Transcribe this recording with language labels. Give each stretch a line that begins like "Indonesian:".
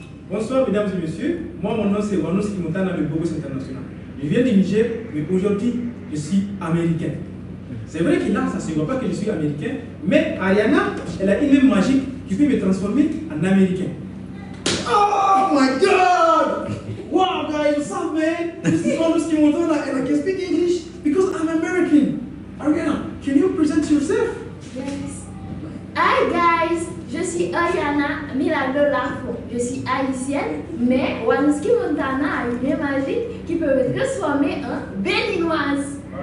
French: Bonsoir mesdames et messieurs, moi mon nom c'est Wanos Kimontana de Bogos International. Je viens du Niger, mais aujourd'hui je suis américain. C'est vrai que là ça ne se voit pas que je suis américain, mais Ariana, elle a une même magique qui peut me transformer en américain.
English: Oh my god! Wow guys, what's up man? This is Wanos Kimontana and I can speak English because I'm American. Ariana, can you present yourself? Yes. Hi guys,
French: je suis
English: Ariana Milagro Lafont.
French: Je suis haïtienne, mais Wanuski Montana a une main magique qui peut me transformer en béninoise.